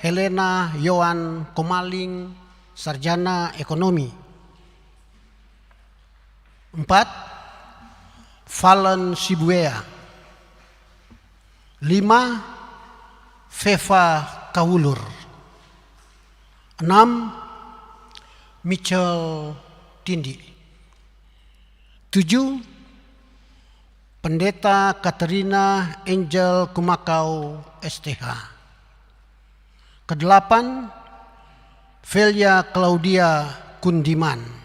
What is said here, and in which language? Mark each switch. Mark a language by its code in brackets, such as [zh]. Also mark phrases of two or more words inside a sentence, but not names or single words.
[id] Helena Yohan Komaling, Sarjana Ekonomi. 4. Fallon Sibuea. 5. Feva Kawulur. 6. Mitchell Tindi. 7. Pendeta Katerina Angel Kumakau STH. Ke-8. Velia Claudia Kundiman.